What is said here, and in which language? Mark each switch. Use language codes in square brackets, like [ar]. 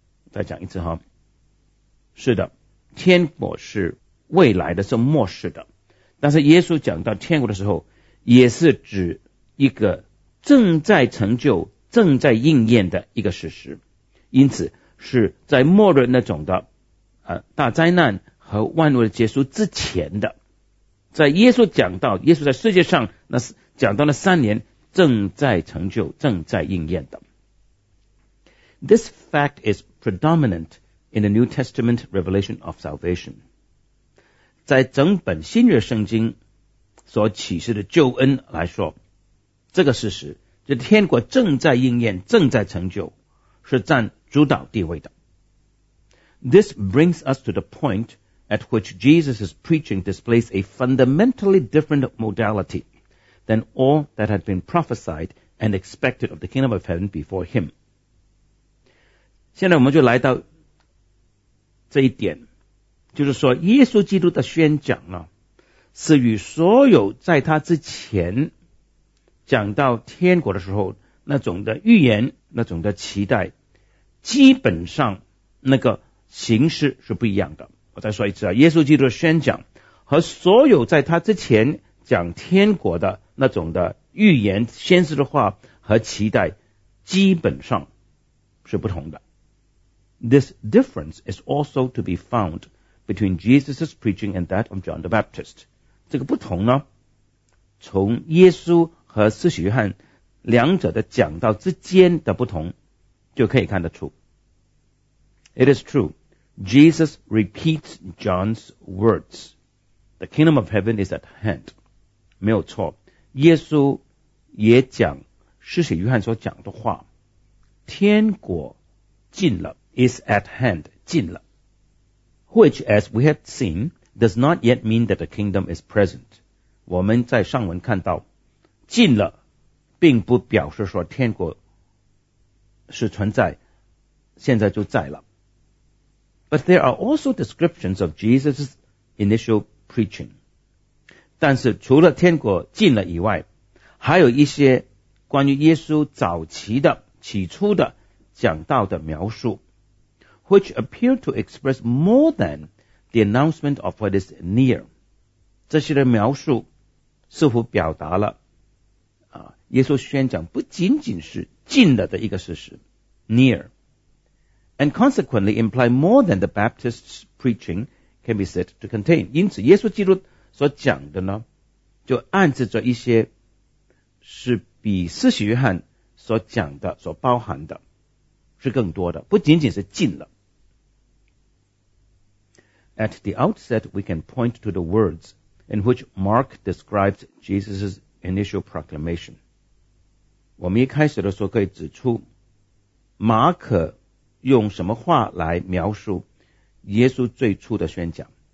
[zh] 再讲一次哈，是的，天国是未来的，是末世的，但是耶稣讲到天国的时候也是指一个正在成就，正在应验的一个事实，因此是在末日那种的大灾难和万物的结束之前的。在耶稣讲到，耶稣在世界上那讲到了三年，正在成就，正在应验的。 [en] This fact is predominant in the New Testament revelation of salvation. [zh] 在整本新约圣经所启示的救恩来说，这个事实，这天国正在应验，正在成就，是占主导地位的。 [en] This brings us to the point at which Jesus' preaching displays a fundamentally different modality. than all that had been prophesied and expected of the kingdom of heaven before him. [zh] 现在我们就来到这一点，就是说耶稣基督的宣讲呢，是与所有在他之前讲到天国的时候那种的预言，那种的期待，基本上那个形式是不一样的。我再说一次啊，耶稣基督的宣讲和所有在他之前讲天国的那种的预言先知的话和期待基本上是不同的。 [en] This difference is also to be found between Jesus' preaching and that of John the Baptist. [zh] 这个不同呢，从耶稣和施洗约翰两者的讲道之间的不同就可以看得出。 [en] It is true, Jesus repeats John's words. The kingdom of heaven is at hand. [zh] 没有错，耶稣也讲施洗约翰所讲的话，天国近了。 [en] Is at hand, [zh] 近了。 [en] Which, as we have seen, does not yet mean that the kingdom is present. [zh] 我们在上文看到，近了并不表示说天国是存在，现在就在了。 [en] But there are also descriptions of Jesus' initial preaching. [zh] 但是除了天国近了以外，还有一些关于耶稣早期的、起初的讲道的描述。 [en] Which appear to express more than the announcement of what is near. [zh] 这些的描述似乎表达了、耶稣宣讲不仅仅是近了的一个事实 near. [en] And consequently imply more than the Baptist's preaching can be said to contain. [zh] 因此耶稣基督所讲的呢就暗示着一些是比施洗约翰所讲的所包含的是更多的不仅仅是近了。 [en] At the outset, we can point to the words in which Mark describes Jesus' initial proclamation. [zh] 我们一开始的时候可以指出，马可用什么话来描述耶稣最初的宣讲。